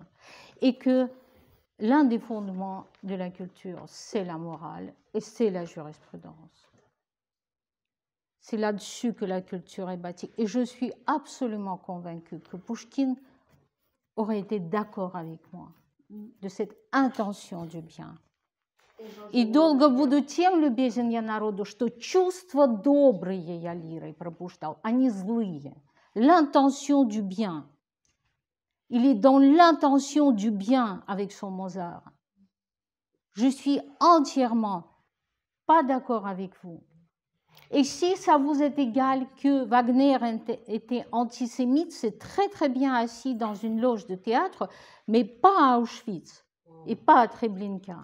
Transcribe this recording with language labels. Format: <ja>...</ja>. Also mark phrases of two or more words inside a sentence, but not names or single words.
<fr>Et que l'un des fondements de la culture, c'est la morale et c'est la jurisprudence. C'est là-dessus que la culture est bâtie. Et je suis absolument convaincue que Pouchkine aurait été d'accord avec moi de cette intention du bien.</fr> <ru>И долго буду тем любезен я народу, что чувства добрые я лирой пробуждал, а не злые.</ru> <fr>L'intention du bien. Il est dans l'intention du bien avec son Mozart. Je suis entièrement pas d'accord avec vous. Et si ça vous est égal que Wagner était antisémite, c'est très très bien assis dans une loge de théâtre, mais pas à Auschwitz et pas à Treblinka.</fr>